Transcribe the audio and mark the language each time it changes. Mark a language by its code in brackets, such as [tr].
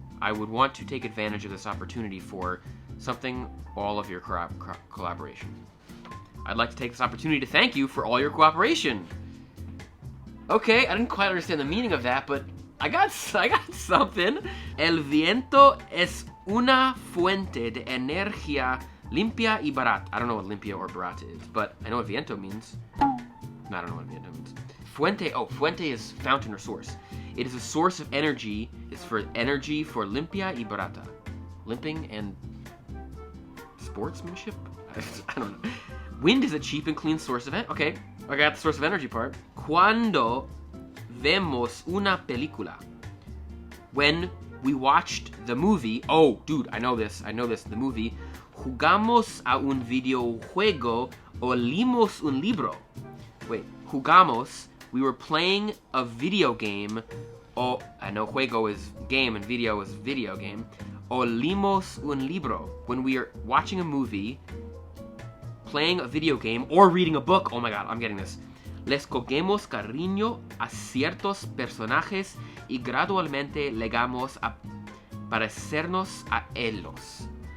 [en] I would want to take advantage of this opportunity for something, all of your collaboration. I'd like to take this opportunity to thank you for all your cooperation. Okay, I didn't quite understand the meaning of that, but I got something. [es] El viento es una fuente de energía limpia y barata. [en] I don't know what limpia or barata is, but I know what viento means. I don't know what viento means. Fuente is fountain or source. It is a source of energy. It's for energy for [es] limpia y barata. [en] Limping and sportsmanship? I don't know. Wind is a cheap and clean source of energy. Okay, I got the source of energy part. [es] Cuando vemos una película. [en] When we watched the movie. Oh, dude, I know this. The movie. [es] Jugamos a un videojuego o leímos un libro. [en] Wait, jugamos. We were playing a video game. Oh, I know juego is game and video is video game. [es] O leímos un libro. [en] When we are watching a movie, playing a video game, or reading a book. Oh my god, I'm getting this. [es] Les cogemos cariño a ciertos personajes y gradualmente llegamos a parecernos a ellos.